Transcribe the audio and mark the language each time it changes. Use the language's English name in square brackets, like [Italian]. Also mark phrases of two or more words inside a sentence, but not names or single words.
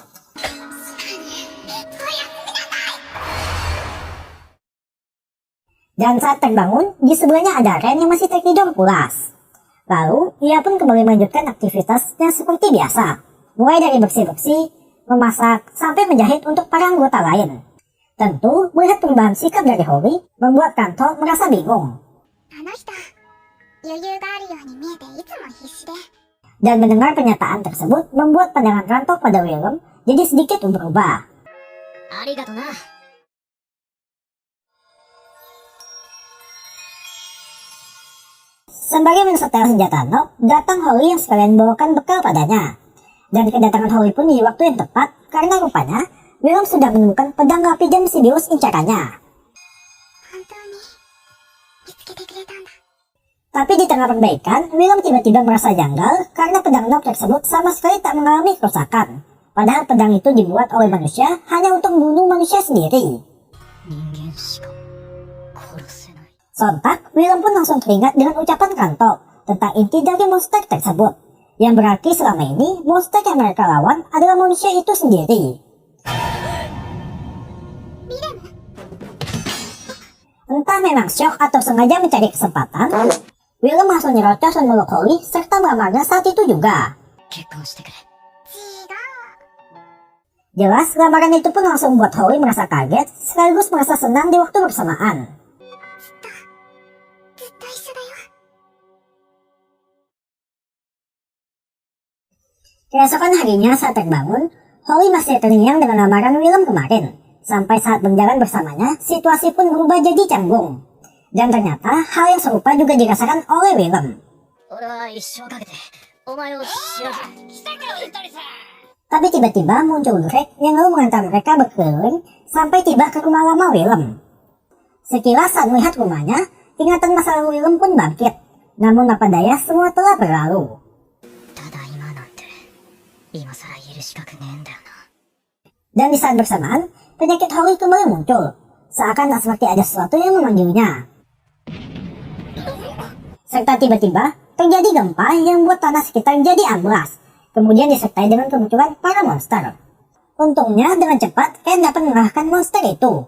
[Indonesian] Dan saat terbangun, di sebelahnya ada Ren yang masih tertidur pulas. Lalu, ia pun kembali melanjutkan aktivitasnya seperti biasa, mulai dari bersih-bersih, memasak, sampai menjahit untuk para anggota lain. Tentu, melihat perubahan sikap dari Hori, membuat Kanto merasa bingung. [Japanese] あの人、余裕があるように見えていつも必死で。 [Indonesian] Dan mendengar pernyataan tersebut, membuat pandangan Ranto pada Willem jadi sedikit berubah. [Japanese] ありがとな。 [Indonesian] Sembari mensetel senjata Nob, datang Hori yang sekalian membawakan bekal padanya. Dan kedatangan Hori pun di waktu yang tepat, karena rupanya Willem sudah menemukan pedang rapi jam Sibelius incarannya. [Japanese] 本当に見つけてくれたんだ。 [Indonesian] Tapi di tengah perbaikan, Willem tiba-tiba merasa janggal karena pedang Nob tersebut sama sekali tak mengalami kerusakan. Padahal pedang itu dibuat oleh manusia hanya untuk membunuh manusia sendiri. [Japanese] 人間しか殺せない。 [Indonesian] Sontak, Willem pun langsung teringat dengan ucapan Kanto tentang inti dari monster tersebut, yang berarti selama ini monster yang mereka lawan adalah manusia itu sendiri. Entah memang syok atau sengaja mencari kesempatan, Willem langsung nyerocos dan meluk Hori serta melamarnya saat itu juga. [Japanese] 結婚してくれ。 [Indonesian] Jelas, lamaran itu pun langsung membuat Hori merasa kaget sekaligus merasa senang di waktu bersamaan. [Japanese] ずっと一緒だよ。 [Indonesian] Keesokan harinya saat terbangun, Hori masih terngiang dengan lamaran Willem kemarin. Sampai saat berjalan bersamanya, situasi pun berubah jadi canggung. Dan ternyata hal yang serupa juga dirasakan oleh Willem. [Japanese] 俺は一生かけてお前を知らず来たか二人さ [Indonesian] Tapi tiba-tiba muncul Greg yang lalu mengantar mereka berkeliling sampai tiba ke rumah lama Willem. Sekilas saat melihat rumahnya, ingatan masa lalu Willem pun bangkit. Namun apa daya, semua telah berlalu. [Japanese] ただ今なんて今さらいる資格ねえんだよな [Indonesian] Dan di saat bersamaan, penyakit Holly kembali muncul. Seakan tak seperti ada sesuatu yang memanggilnya. Serta tiba-tiba, terjadi gempa yang membuat tanah sekitar jadi amblas. Kemudian disertai dengan kemunculan para monster. Untungnya dengan cepat Ken dapat mengalahkan monster itu.